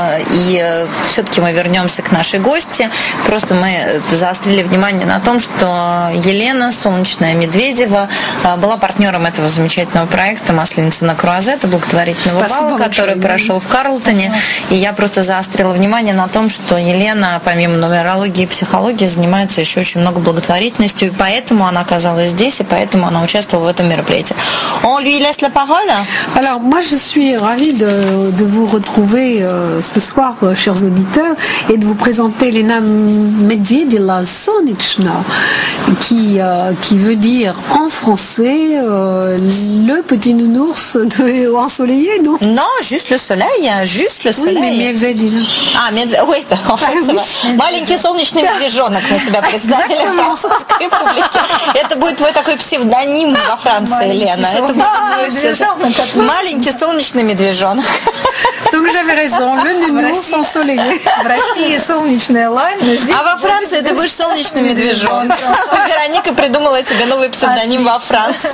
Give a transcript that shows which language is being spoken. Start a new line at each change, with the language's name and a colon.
Russian: И все-таки мы вернемся к нашей гости. Просто мы заострили внимание на том, что Елена Солнечная Медведева была партнером этого замечательного проекта «Масленица на Круазет», благотворительного бала, который прошел в Карлтоне. И я просто заострила внимание на том, что Елена, помимо нумерологии и психологии, занимается еще очень много благотворительностью, и поэтому она оказалась здесь, и поэтому она участвовала в этом мероприятии.
French: On lui laisse la parole. Alors moi je suis ravie de vous retrouver ce soir, chers auditeurs, et de vous présenter Elena Medvedeva Solnichna, qui veut dire en français le petit nounours ensoleillé, non? Non, juste le soleil, juste le soleil. Oui, mais Medvedeva. Oui, en fait,
Russian: маленький солнечный медвежонок мы тебя представили французской публике. Это будет твой такой псевдоним во Франции, Елена. Это будет маленький солнечный медвежонок.
French: Donc j'avais raison, le nounours ensoleillé.
Russian: В России солнечная лань, а во Франции ты будешь солнечный медвежонок. Вероника придумала тебе новый псевдоним во Франции.